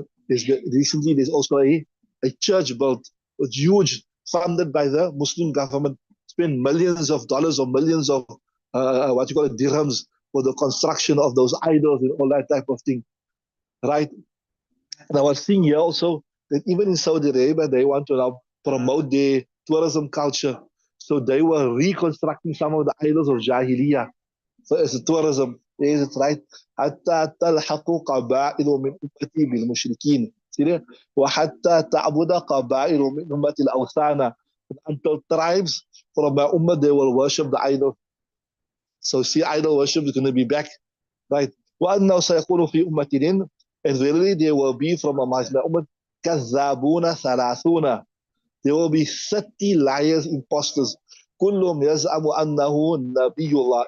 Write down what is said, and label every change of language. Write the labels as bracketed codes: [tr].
[en] Recently, there's also a church built, it's huge, funded by the Muslim government, spent millions of dollars or millions of what you call it, dirhams for the construction of those idols and all that type of thing, right? And I was seeing here also that even in Saudi Arabia, they want to now promote their tourism culture. So they were reconstructing some of the idols of Jahiliyyah. So it's tourism. Is it right? [ar] حتى تلحق قبائل من أمتي بالمشركين. [en] See there? [ar] وحتى تعبد قبائل من أمتي الأوثان. [en] Until tribes from my ummah, they will worship the idol. So see, idol worship is going to be back, right? [ar] وأنه سيكون في أمتين, [en] and verily there will be from amongst my ummah [ar] كذابون ثلاثون. [en] There will be 30 liars, imposters. [ar] كلهم يزعم أنه نبي الله.